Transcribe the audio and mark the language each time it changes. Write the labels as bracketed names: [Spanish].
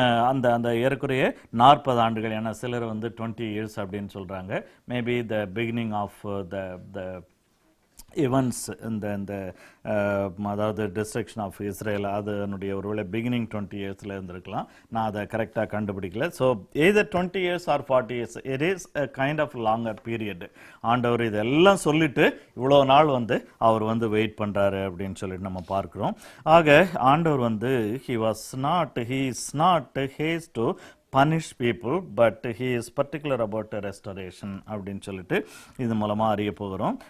[Tamil] அந்த அந்த ஏறக்குறைய 40 ஆண்டுகள், ஏன்னா சிலர் வந்து 20 years அப்படின்னு சொல்கிறாங்க. [English] maybe the beginning of the events [Tamil] இந்த அதாவது [English] destruction of Israel [Tamil] அதனுடைய ஒருவேளை [English] Beginning 20 yearsல இருந்திருக்கலாம். [Tamil] நான் அதை கரெக்டாக கண்டுபிடிக்கல. [English] So either 20 years or 40 years, it is a kind of longer period. [Tamil] ஆண்டவர் இதெல்லாம் சொல்லிட்டு இவ்வளோ நாள் வந்து அவர் வந்து வெயிட் பண்ணுறாரு அப்படின்னு சொல்லிட்டு நம்ம பார்க்குறோம். ஆக ஆண்டவர் வந்து [English] he is not haste to punish people, but he is particular about restoration [Tamil] அப்படின்னு சொல்லிட்டு இது மூலமாக அறிய போகிறோம்.